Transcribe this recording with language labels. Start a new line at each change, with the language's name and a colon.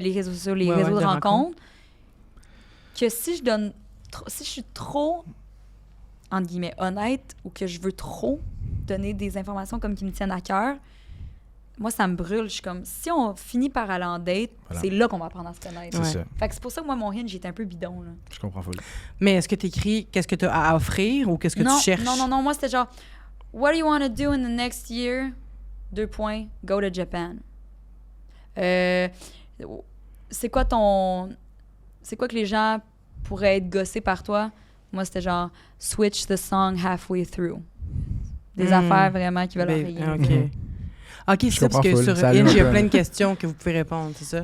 French: Les réseaux sociaux, les réseaux de rencontres. Que si je suis trop, entre guillemets, honnête ou que je veux trop donner des informations comme qui me tiennent à cœur, moi, ça me brûle. Je suis comme, si on finit par aller en date, c'est là qu'on va apprendre à se connaître. C'est ça. Fait que c'est pour ça que moi, mon Hinge, j'étais un peu bidon. Là. Je comprends full. Mais est-ce que tu écris qu'est-ce que tu as à offrir ou qu'est-ce que tu cherches? Non. Moi, c'était genre,
English: what do you want to do in the next year? 2 points, go to Japan.
French: C'est quoi que les gens pourraient être gossés par toi? Moi, c'était genre,
English: switch the song halfway through.
French: Des affaires vraiment qui veulent rien. OK, c'est ça, parce que sur Hinge, il y a plein de questions que vous pouvez répondre, c'est ça?